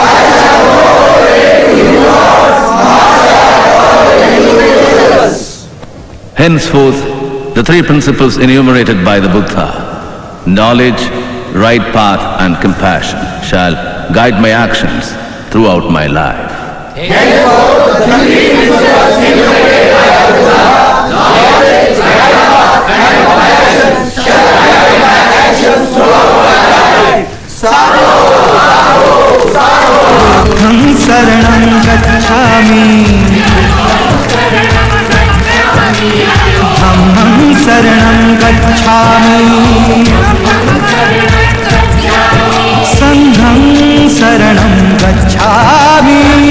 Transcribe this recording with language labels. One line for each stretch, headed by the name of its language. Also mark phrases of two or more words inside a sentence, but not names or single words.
English: Henceforth, the three principles enumerated by the Buddha, knowledge, right path and compassion, shall guide my actions throughout my life. Henceforth, the three principles enumerated by the Buddha, knowledge, right path and compassion, shall guide my actions throughout my life.
Pali: Sadhu, sadhu, sadhu. Buddham saranam gacchami. Dhammam saranam gacchami. Sangham saranam gacchami.